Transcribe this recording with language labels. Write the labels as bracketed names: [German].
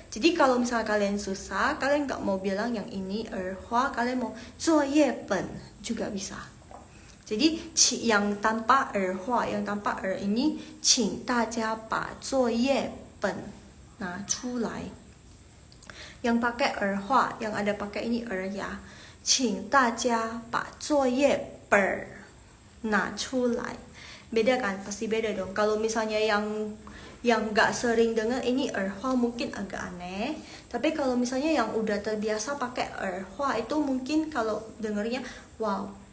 [Indonesian] Jadi kalau misalnya kalian susah, kalian nggak mau bilang yang ini erhua, kalian mau 作业本 juga bisa. Jadi yang tanpa erhua, yang tanpa ini [Chinese] 请大家把作业本拿出来. [Indonesian] Yang pakai erhua, yang ada pakai ini ya. [Chinese] 请大家把作业本拿出来. [Indonesian] Beda kan? Pasti beda dong. Kalau misalnya yang nggak sering dengar ini erhua mungkin agak aneh. Tapi kalau misalnya yang udah terbiasa pakai erhua itu mungkin kalau dengarnya wow,